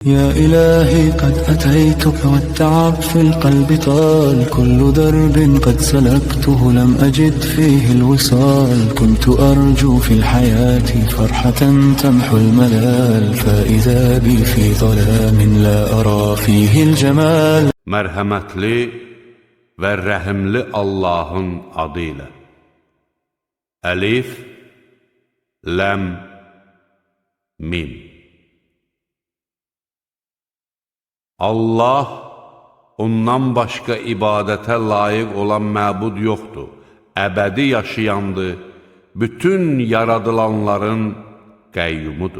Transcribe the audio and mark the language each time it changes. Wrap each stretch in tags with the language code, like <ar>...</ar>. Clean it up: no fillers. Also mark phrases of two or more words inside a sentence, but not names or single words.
<ar>يا إلهي قد أتيتك والتعب في القلب طال، كل درب قد سلكته لم أجد فيه الوصال، كنت أرجو في الحياة فرحة تمحو الملال، فإذا بي في ظلام لا أرى فيه الجمال.</ar> <az>Mərhəmətli və rəhimli Allahın adıyla. Əlif, ləm, mim. Allah, ondan başqa ibadətə layiq olan məbud yoxdur, əbədi yaşayandır, bütün yaradılanların qəyyumudur.</az>